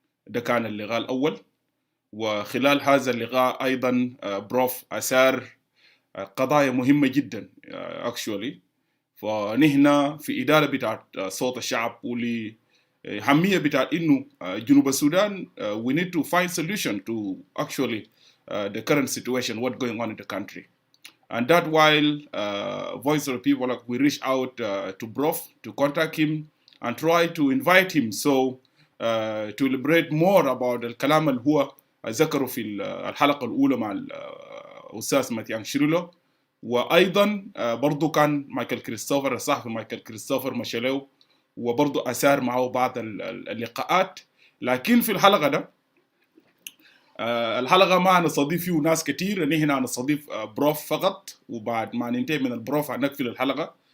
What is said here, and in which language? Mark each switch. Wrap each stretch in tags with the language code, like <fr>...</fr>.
<ar>ده كان اللقاء الأول، وخلال هذا اللقاء أيضا بروف أثار قضايا مهمة جدا</ar> <en>actually.</en> <ar>فنحن في إدارة بتاعت صوت الشعب ولي همية بتاعت إنه جنوب السودان</ar> <en>we need to find solution to actually the current situation what going on in the country. And that while Voice of the People, like, we reach out to Prof to contact him and try to invite him to elaborate more about</en> <ar>الكلام اللي هو ذكره في الحلقة الأولى مع الأستاذ ماتيان شيريلو. وأيضا برضو كان مايكل كريستوفر، الصحفي مايكل كريستوفر مشالو وبرضو أثار معه بعض اللقاءات. لكن في الحلقة ده الحلقة ما هنستضيف فيه ناس كتير، نحن هنستضيف بروف فقط، وبعد ما ننتهي من البروف هنقفل الحلقة.</ar>